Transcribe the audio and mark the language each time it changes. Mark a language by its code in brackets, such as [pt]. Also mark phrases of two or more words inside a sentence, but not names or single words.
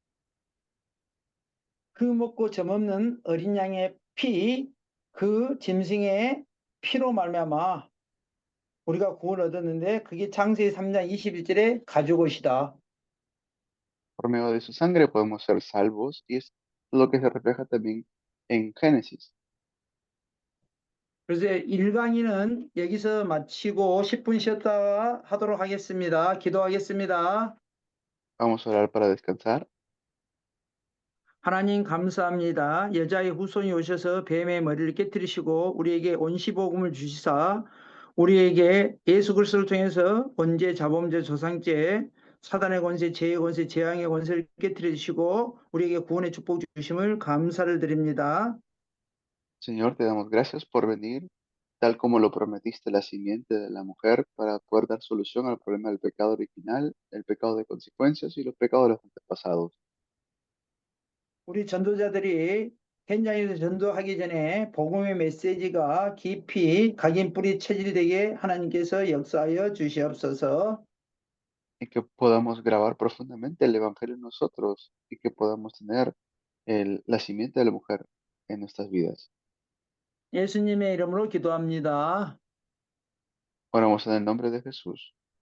[ko] 그 먹고 점없는 어린 양의 피, 그 짐승의 피로 말미암아 우리가 구원을 얻었는데 그게 창세기 3장 21절에 가죽옷이다. [es] Por medio de su sangre podemos ser salvos y es lo que se refleja también en Génesis. [ko] 그래서 1강의는 여기서 마치고 10분 쉬었다 하도록 하겠습니다. 기도하겠습니다. [es] Vamos a orar para descansar. [ko] 하나님 감사합니다. 여자의 후손이 오셔서 뱀의 머리를 깨뜨리시고 우리에게 온시복음을 주시사 우리에게 예수 그리스도를 통해서 번제, 자범죄, 조상죄, 사단의 권세, 죄의 권세, 재앙의 권세를 깨뜨려 주시고 우리에게 구원의 축복 주심을 감사를 드립니다. [es] Señor, te damos gracias por venir, tal como lo prometiste, la simiente de la mujer, para poder dar solución al problema del pecado original, el pecado de consecuencias y los pecados de los antepasados. [ko] 우리 전도자들이 현장에서 전도하기 전에 복음의 메시지가 깊이 각인 뿌리 체질되게 하나님께서 역사하여 주시옵소서. [es] Y que podamos grabar profundamente el Evangelio en nosotros y que podamos tener la simiente de la mujer en nuestras vidas. [ko] 예수님의 이름으로 기도합니다. [es] Oramos en el nombre de Jesús.